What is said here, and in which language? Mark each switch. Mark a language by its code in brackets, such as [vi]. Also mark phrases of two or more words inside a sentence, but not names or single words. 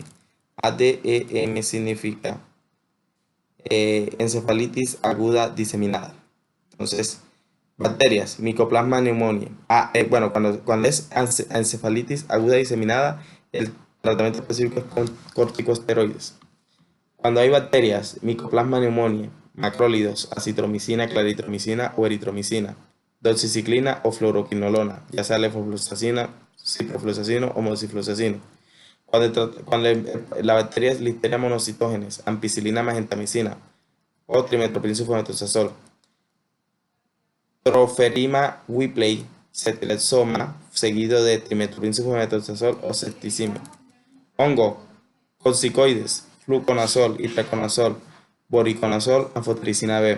[es] ADEM significa encefalitis aguda diseminada. Entonces, bacterias, Mycoplasma pneumoniae. Bueno, cuando es encefalitis aguda diseminada, el tratamiento específico es con corticosteroides. Cuando hay bacterias, Mycoplasma pneumoniae, macrólidos, acitromicina, claritromicina o eritromicina, doxiciclina o fluoroquinolona, ya sea levofloxacina, ciprofloxacino o moxifloxacino. Cuando la bacteria es Listeria monocitógenes, ampicilina magentamicina o trimetoprim sulfamethoxazol, Troferima whippley, cetilexoma, seguido de trimetoprim sulfamethoxazol o septicemia. Hongo, corticoides, fluconazol, itraconazol, voriconazol, anfotericina B.